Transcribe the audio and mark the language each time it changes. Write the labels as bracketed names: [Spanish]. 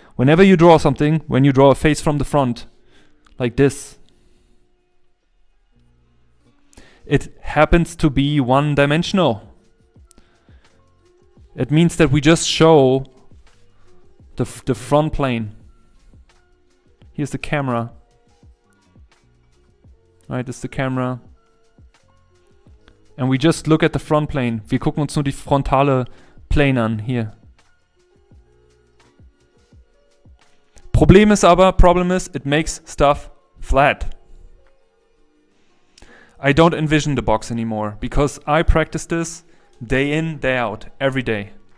[English] Whenever you draw something, when you draw a face from the front, like this, it happens to be one-dimensional. It means that we just show the front plane. Here's the camera. Right, this is the camera. And we just look at the front plane. [German] Wir gucken uns nur die frontale Plane an, hier. [English] Problem is, it makes stuff flat. I don't envision the box anymore because I practice this day in, day out, every day.